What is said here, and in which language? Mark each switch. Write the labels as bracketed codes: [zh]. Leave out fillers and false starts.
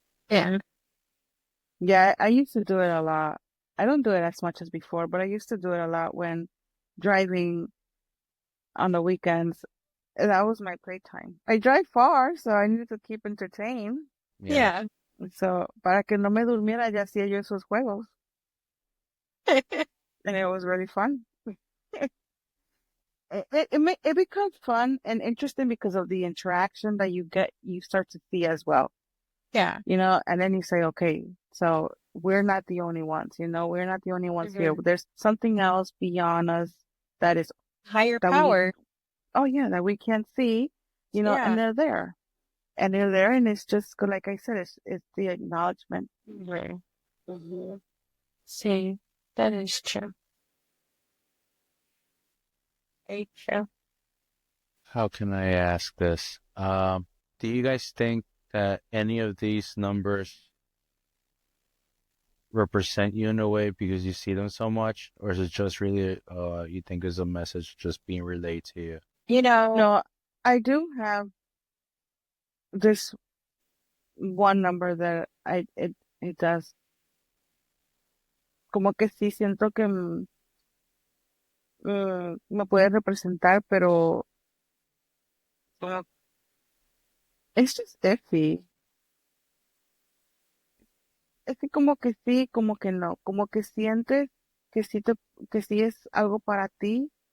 [en] Yeah. Yeah, I used to do it a lot. I don't do it as much as before, but I used to do it a lot when driving on the weekends. That was my playtime. I drive far, so I needed to keep entertained. Yeah. [es] So, para que no me durmiera, ya hacía yo esos juegos. [en] And it was really fun. It becomes fun and interesting because of the interaction that you start to see as well. Yeah. And then you say, okay, so we're not the only ones, we're not the only ones here. There's something else beyond us that is Higher that power. that we can't see, Yeah. and they're there. And they're there, and it's just, like I said, it's the acknowledgement. Mm-hmm. See, that is true. Very true. How can I ask this? Do you guys think that any of these numbers represent you in a way because you see them so much, or is it just really you think is a message just being relayed to you? No, I do have this one number that it does. [es] Como que sí siento que me puede representar, pero [en] it's just iffy. [es] es que como que sí, como que no, como que sientes que que sí es algo para ti,